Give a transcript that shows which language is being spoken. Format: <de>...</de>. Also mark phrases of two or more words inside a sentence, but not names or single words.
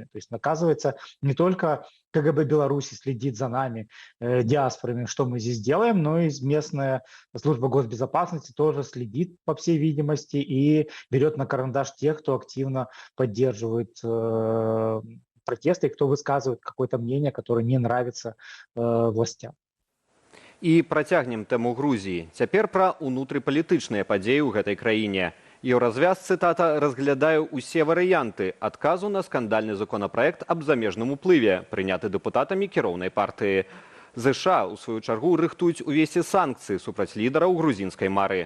<ru>То есть оказывается, не только КГБ Беларуси следит за нами, диаспорами, что мы здесь делаем, но и местная служба госбезопасности тоже следит, по всей видимости, и берет на карандаш тех, кто активно поддерживает протесты, и кто высказывает какое-то мнение, которое не нравится властям.</ru> <be>І працягнем тэму Грузіі. Цяпер пра ўнутрыпалітычныя падзеі ў гэтай краіне. Еўразвяз, цытата, разглядае ўсе варыянты адказу на скандальны законапраект аб замежным уплыве, прыняты дэпутатамі кіроўнай партыі. ЗША, у сваю чаргу, рыхтуюць увесці санкцыі супраць лідараў грузінскай мары.</be>